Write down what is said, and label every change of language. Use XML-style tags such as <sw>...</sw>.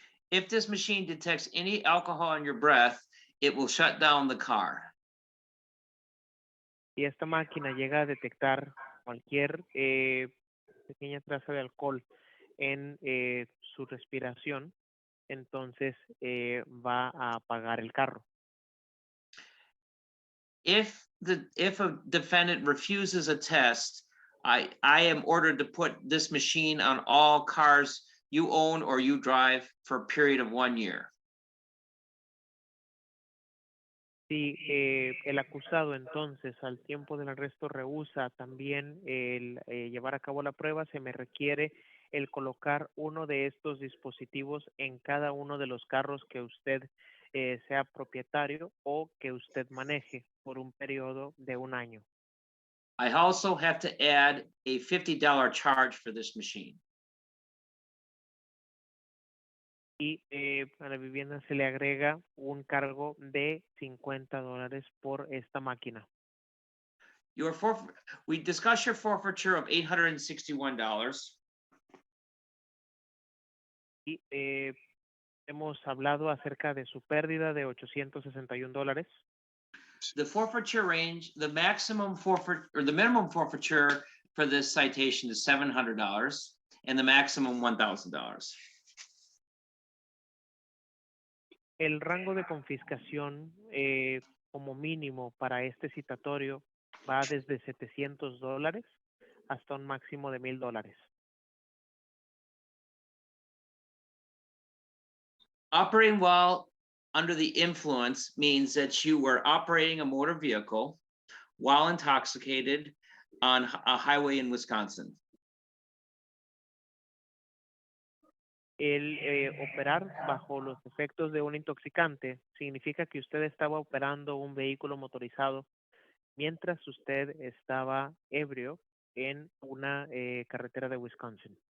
<en>If this machine detects any alcohol in your breath, it will shut down the car.</en> <es>Si esta máquina llega a detectar cualquier pequeña traza de alcohol en su respiración, entonces va a apagar el carro.</es> <en>If a defendant refuses a test, I am ordered to put this machine on all cars you own or you drive for a period of 1 year.</en> <es>Si el acusado entonces al tiempo del arresto rehúsa también el llevar a cabo la prueba, se me requiere el colocar uno de estos dispositivos en cada uno de los carros que usted sea propietario o que usted maneje por un periodo de 1 año.</es> <en>I also have to add a $50 charge for this machine.</en> <es>Y a la vivienda se le agrega un cargo de $50 por esta máquina.</es> <en>We discussed your forfeiture of $861.</en> <es>Y hemos hablado acerca de su pérdida de $861.</es> <en>The forfeiture range, the maximum forfeit or the minimum forfeiture for this citation is $700 and the maximum $1,000.</en> <es>El rango de confiscación como mínimo para este citatorio va desde $700 hasta un máximo de $1,000.</es> <en>Operating while under the influence means that you were operating a motor vehicle while intoxicated on a highway in Wisconsin.</en> <es>El operar bajo los efectos de un intoxicante significa que usted estaba operando un vehículo motorizado mientras usted estaba ebrio en una carretera de Wisconsin.</es>